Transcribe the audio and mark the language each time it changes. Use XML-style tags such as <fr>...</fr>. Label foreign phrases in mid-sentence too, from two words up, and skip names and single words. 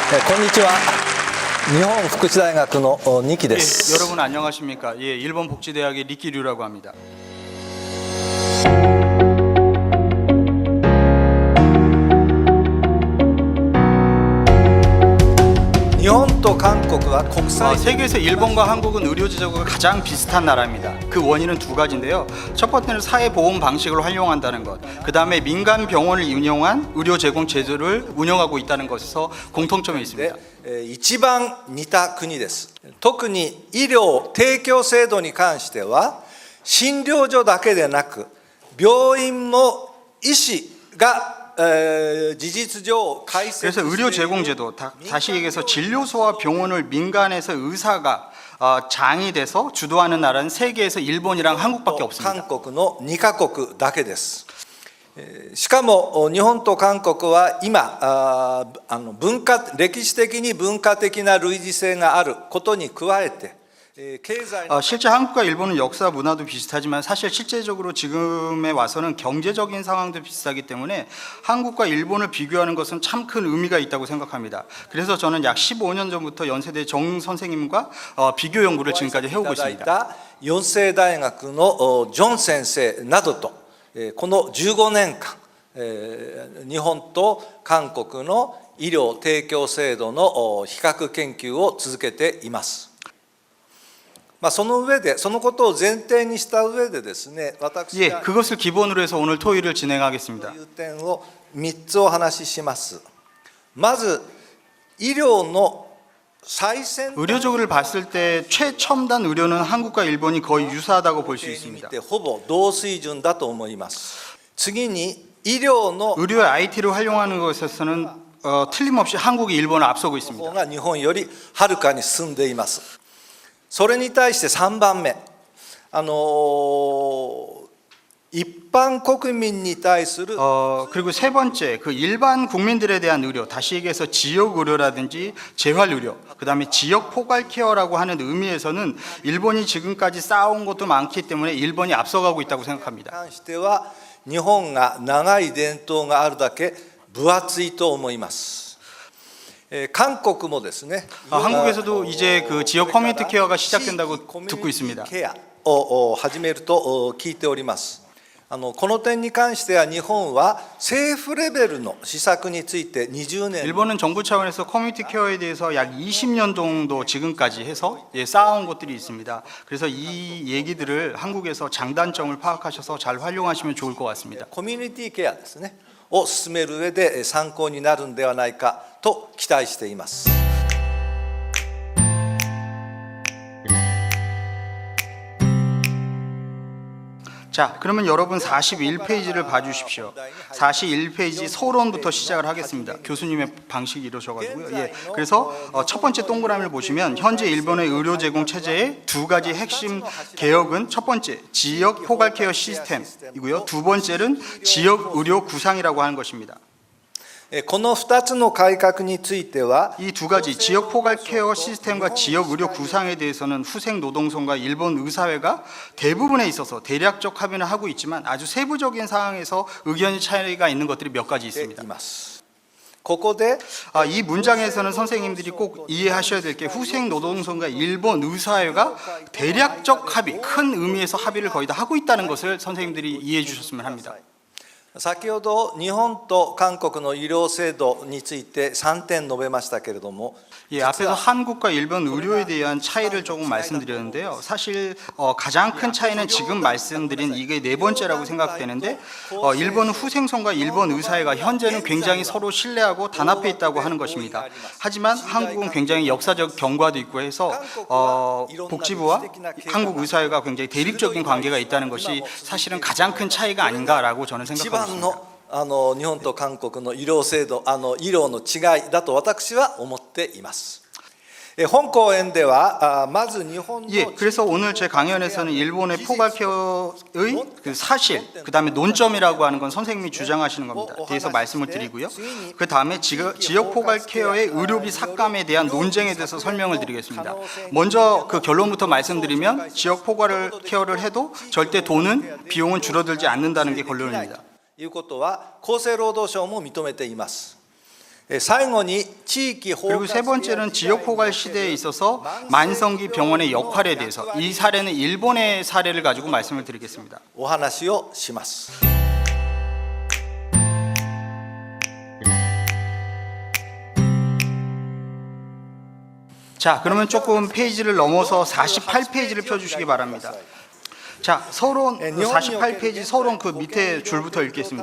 <ja>こんにちは。日本福祉大学の2期で</ja> <ko>예,</ko> <ja>す。</ja> <ko>여러분 안녕하십니까? 예, 일본 복지대학의 리키류라고 합니다.</ko> <ja>日本と韓国は国際</ja> <ko>세계에서 일본과 한국은 의료 제도가 가장 비슷한 나라입니다. 그 원인은 두 가지인데요. 첫 번째는 사회보험 방식을 활용한다는 것, 그 다음에 민간 병원을 운영한 의료 제공 제도를 운영하고 있다는 것에서 공통점이 있습니다.</ko> <ja>一番似た国です。特に医療提供制度に関しては診療所だけでなく病院も医師が</ja> <ko>그래서 의료 제공 제도, 다시 얘기해서 진료소와 병원을 민간에서 의사가 장이 돼서 주도하는 나라는 세계에서 일본이랑 한국밖에 없습니다.</ko> <ja>韓国の2カ国だけです。しかも日本と韓国は今歴史的に文化的な類似性があることに加えて</ja> <ko>실제 한국과 일본은 역사 문화도 비슷하지만 사실 실제적으로 지금에 와서는 경제적인 상황도 비슷하기 때문에 한국과 일본을 비교하는 것은 참 큰 의미가 있다고 생각합니다. 그래서 저는 약 15년 전부터 연세대 정 선생님과 비교 연구를 지금까지 해오고 있습니다.</ko> <ja>四世大学のジョン先生などとこの15年間日本と韓国の医療提供制度の比較研究を続けています。その上でそのことを前提にした上でですね、私が</ja> <ko>예, 그것을 기본으로 해서 오늘 토의를 진행하겠습니다.</ko> <ja>いう点を3つお話しします。まず医療の最先端</ja> <ko>의료적으로 봤을 때 최첨단 의료는 한국과 일본이 거의 유사하다고 볼 수 있습니다.</ko> <ja>ほぼ同水準だと思います。次に医療の</ja> <ko>의료의 IT를 활용하는 것에서는 틀림없이 한국이 일본을 앞서고 있습니다.</ko> <ja>方が日本よりはるかに進んでいます。それに対して3番目、一般国民に対する</ja> <ko>그리고 세 번째, 그 일반 국민들에 대한 의료, 다시 얘기해서 지역 의료라든지 재활 의료, 그 다음에 지역 포괄 케어라고 하는 의미에서는 일본이 지금까지 쌓아온 것도 많기 때문에 일본이 앞서가고 있다고 생각합니다.</ko> <ja>関しては日本が長い伝統があるだけ分厚いと思います。韓国もですね</ja> <ko>한국에서도 이제 그 지역 커뮤니티 케어가 시작된다고 듣고 있습니다.</ko> <ja>ケアを始めると聞いております。この点に関しては日本は政府レベルの施策について20年</ja> <ko>일본은 정부 차원에서 커뮤니티 케어에 대해서 약 20년 정도 지금까지 해서 쌓아온 것들이 있습니다. 그래서 이 얘기들을 한국에서 장단점을 파악하셔서 잘 활용하시면 좋을 것 같습니다.</ko> <ja>コミュニティケアですねを進める上で参考になるんではないかと期待しています。</ja> <ko>자, 그러면 여러분 41페이지를 봐주십시오. 41페이지 서론부터 시작을 하겠습니다. 교수님의 방식이 이러셔가지고요. 예, 그래서 첫 번째 동그라미를 보시면 현재 일본의 의료 제공 체제의 두 가지 핵심 개혁은 첫 번째 지역 포괄 케어 시스템이고요. 두 번째는 지역 의료 구상이라고 하는 것입니다.</ko> <ja>この2つの改革については</ja> <ko>이 두 가지 지역 포괄 케어 시스템과 지역 의료 구상에 대해서는 후생 노동성과 일본 의사회가 대부분에 있어서 대략적 합의는 하고 있지만 아주 세부적인 사항에서 의견이 차이가 있는 것들이 몇 가지 있습니다.</ko> <ja>ここで</ja> <ko>이 문장에서는 선생님들이 꼭 이해하셔야 될 게 후생 노동성과 일본 의사회가 대략적 합의, 큰 의미에서 합의를 거의 다 하고 있다는 것을 선생님들이 이해해 주셨으면 합니다.</ko> <ja>先ほど日本と韓国の医療制度について3点述べましたけれども</ja> <ko>예, 앞에서 한국과 일본 의료에 대한 차이를 조금 말씀드렸는데요. 사실 가장 큰 차이는 지금 말씀드린 이게 네 번째라고 생각되는데 일본은 후생성과 일본 의사회가 현재는 굉장히 서로 신뢰하고 단합해 있다고 하는 것입니다. 하지만 한국은 굉장히 역사적 경과도 있고 해서 복지부와 한국 의사회가 굉장히 대립적인 관계가 있다는 것이 사실은 가장 큰 차이가 아닌가라고 저는 생각합니다.</ko> <ja>日本と韓国の医療制度医療の違いだと私は思っています。本講演ではまず日本の</ja> <ko>예, 그래서 오늘 제 강연에서는 일본의 포괄 케어의 그 사실, 그 다음에 논점이라고 하는 건 선생님이 주장하시는 겁니다. 대해서 말씀을 드리고요. 그 다음에 지역 포괄 케어의 의료비 삭감에 대한 논쟁에 대해서 설명을 드리겠습니다. 먼저 그 결론부터 말씀드리면 지역 포괄 케어를 해도 절대 비용은 줄어들지 않는다는 게 결론입니다.</ko> <ja>いうことは厚生労働省も認めています。最後に地域包</ja> <ko>그리고 세 번째는 지역 포괄 시대에 있어서 만성기 병원의 역할에 대해서 이 사례는 일본의 사례를 가지고 말씀을 드리겠습니다.</ko> <ja>お話をします。</ja> <ko>자, 그러면 조금 페이지를 넘어서 48페이지를 펴주시기 바랍니다. 자, 서론 48페이지 서론 그 밑에 줄부터 읽겠습니다.</ko>